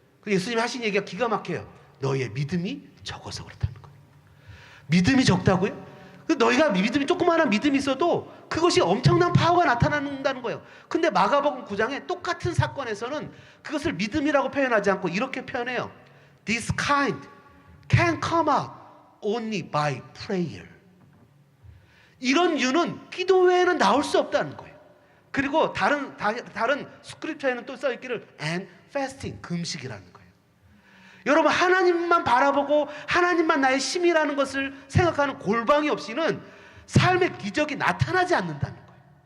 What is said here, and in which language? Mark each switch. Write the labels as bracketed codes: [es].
[ko] 예수님이 하신 얘기가 기가 막혀요. 너희의 믿음이 적어서 그렇다는 거예요. 믿음이 적다고요? 너희가 믿음이, 조그마한 믿음이 있어도 그것이 엄청난 파워가 나타난다는 거예요. 근데 마가복음 9장에 똑같은 사건에서는 그것을 믿음이라고 표현하지 않고 이렇게 표현해요. [en] This kind can come out only by prayer. [ko] 이런 유는 기도 외에는 나올 수 없다는 거예요. 그리고 다른 스크립처에는 또 써있기를 [en] and fasting, [ko] 금식이라는 거예요. 여러분, 하나님만 바라보고 하나님만 나의 힘이라는 것을 생각하는 골방이 없이는 삶의 기적이 나타나지 않는다는 거예요.